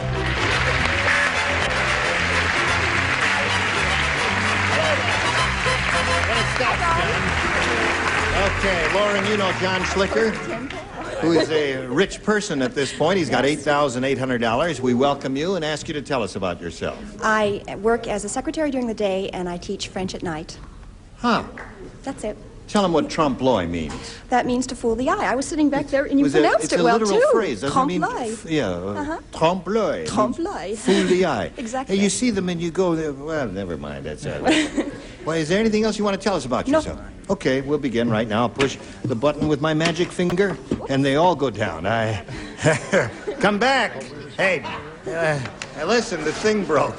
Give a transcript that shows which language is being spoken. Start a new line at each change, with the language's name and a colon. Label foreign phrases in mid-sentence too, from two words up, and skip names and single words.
English: Okay, Lauren, you know John Schlicker, who is a rich person at this point. He's got $8,800. We welcome you and ask you to tell us about yourself. I work as a secretary during the day, and I teach French at night. Huh. That's it. Tell him what trompe-l'oeil means. That means to fool the eye. I was sitting back there, and you Was pronounced it's it well, It's a literal too. phrase, doesn't it mean? Trompe-l'oeil. Trompe-l'oeil. Trompe-l'oeil. Fool the eye. Exactly. Hey, you see them and you go there. Well, never mind. That's all right. Well, is there anything else you want to tell us about yourself? Okay, we'll begin right now. I'll push the button with my magic finger, and they all go down. Come back. Hey, listen, the thing broke.